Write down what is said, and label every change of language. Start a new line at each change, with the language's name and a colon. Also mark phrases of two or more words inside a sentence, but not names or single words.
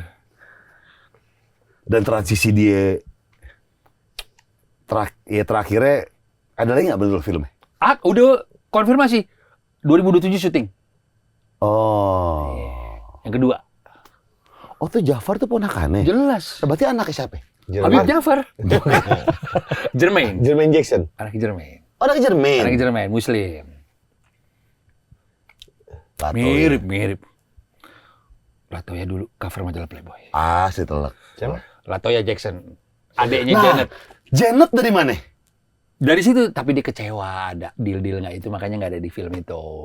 Indonesian: Dan transisi dia terakhirnya ada lagi nggak betul filmnya? Udah konfirmasi. 2027 syuting. Oh. Yang kedua. Oh tuh Jafar tuh ponakannya. Jelas. Berarti anaknya siapa? Habib Jafar. Jermaine. Jermaine Jackson. Anak Jermaine. Oh, anaknya Jermaine. Anak Jermaine, Muslim. Latoya. Mirip. Latoya dulu cover majalah Playboy. Si telak. Siapa? Latoya Jackson. Adeknya Nah, Janet. Janet dari mana? Dari situ, tapi dia kecewa ada deal-deal nggak itu, makanya nggak ada di film itu.